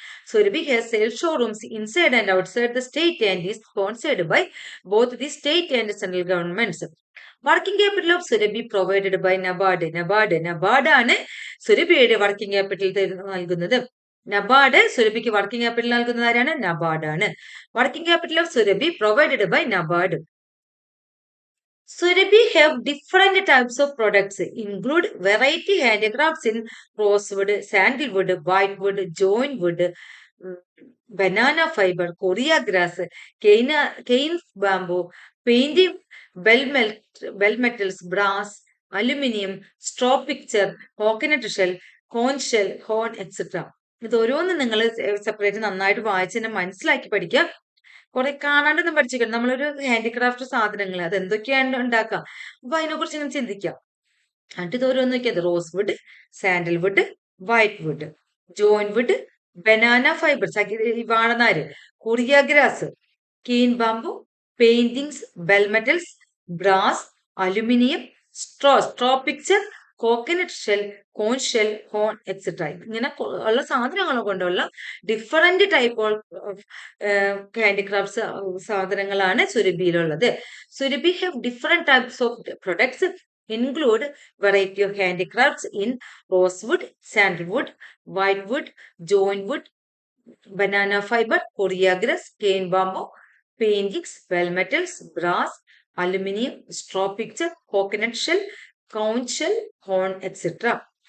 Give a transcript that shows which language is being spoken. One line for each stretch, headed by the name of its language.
English: Surabhi has sales showrooms inside and outside the state and is sponsored by both the state and central governments. Working capital of Surabhi provided by NABARD
Malayalam: ആണ് സുരഭിയുടെ working capital നൽകുന്നത്. സുരഭിക്ക് working capital നൽകുന്നത് ആരാണ്? NABARD ആണ്.
English: Working capital of Surabhi provided by NABARD. Surabhi have different types of products, include variety handicrafts in rosewood, sandalwood, whitewood, join wood, banana fiber, Korea grass, cane bamboo, painting, bell metals, brass, aluminium, straw picture, coconut shell, corn shell, horn, etc.
Malayalam: ഇത് ഓരോന്നും നിങ്ങൾ separate നന്നായിട്ട് വായിച്ച് തന്നെ മനസ്സിലാക്കി പഠിക്കുക. കുറെ കാണാണ്ടൊന്നും പഠിച്ചിരിക്കണം. നമ്മളൊരു ഹാൻഡിക്രാഫ്റ്റ് സാധനങ്ങൾ അത് എന്തൊക്കെയാണ് ഉണ്ടാക്കുക, അപ്പൊ അതിനെ കുറിച്ച് ഇങ്ങനെ ചിന്തിക്കാം. എന്നിട്ട് ഇത് ഓരോന്ന് നോക്കിയത് rose would, sandalwood,
English: whitewood, join wood, banana fibre,
Malayalam: വാഴനാര്,
English: Korea grass, cane bamboo, paintings, bell metals, brass, aluminium, straw picture, coconut shell, corn shell, horn etcetera.
Malayalam: ഇങ്ങനെ ഉള്ള സാധനങ്ങൾ കൊണ്ടുള്ള ഡിഫറെന്റ് ടൈപ്പ് ഓഫ് ഹാൻഡിക്രാഫ്റ്റ്സ് സാധനങ്ങളാണ് സുരഭിയിലുള്ളത്.
English: Surabhi have different types of products include variety of handicrafts in rosewood, sandalwood, whitewood, join wood, banana fiber, korea grass, cane bamboo, paintings, well metals, brass, aluminium, straw picture, coconut shell, conch shell, horn, etc.